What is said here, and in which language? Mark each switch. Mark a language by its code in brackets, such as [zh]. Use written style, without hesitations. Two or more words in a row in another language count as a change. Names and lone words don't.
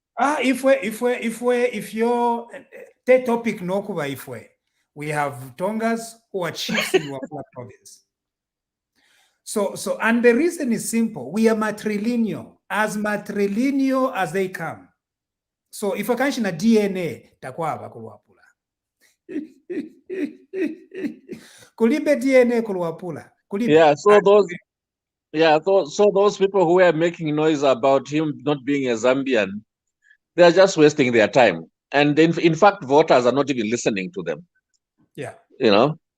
[en] If your topic [bem] no kuba [en] we have Tongas who are chiefs in Wapula province. So, and the reason is simple. We are matrilineal as they come. So if I can a DNA, [bem] takwaba kulwapula. Kulibe DNA kulwapula. [en] Yeah, so those people who are making noise about him not being a Zambian, they are just wasting their time. And in fact, voters are not even listening to them. Yeah. You know?